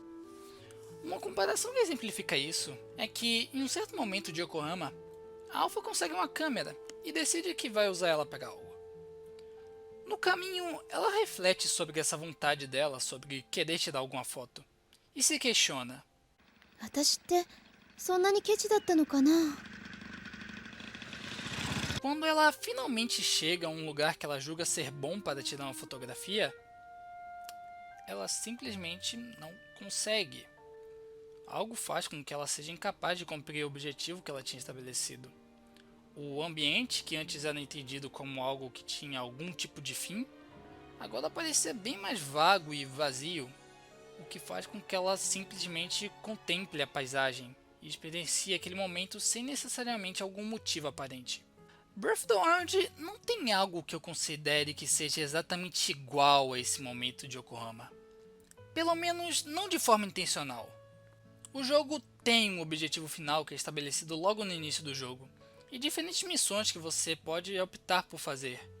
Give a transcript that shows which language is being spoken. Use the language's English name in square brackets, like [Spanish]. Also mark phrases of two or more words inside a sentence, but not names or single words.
[Portuguese] Uma comparação que exemplifica isso é que, em um certo momento de Yokohama, a Alpha consegue uma câmera e decide que vai usar ela para algo. No caminho, ela reflete sobre essa vontade dela sobre querer tirar alguma foto e se questiona: [Japanese] 私ってそんなにケチだったのかな? [Portuguese] Quando ela finalmente chega a um lugar que ela julga ser bom para tirar uma fotografia, ela simplesmente não consegue. Algo faz com que ela seja incapaz de cumprir o objetivo que ela tinha estabelecido. O ambiente, que antes era entendido como algo que tinha algum tipo de fim, agora parecia bem mais vago e vazio, o que faz com que ela simplesmente contemple a paisagem e experiencie aquele momento sem necessariamente algum motivo aparente. Breath of the Wild não tem algo que eu considere que seja exatamente igual a esse momento de Yokohama. Pelo menos não de forma intencional. O jogo tem um objetivo final que é estabelecido logo no início do jogo, e diferentes missões que você pode optar por fazer.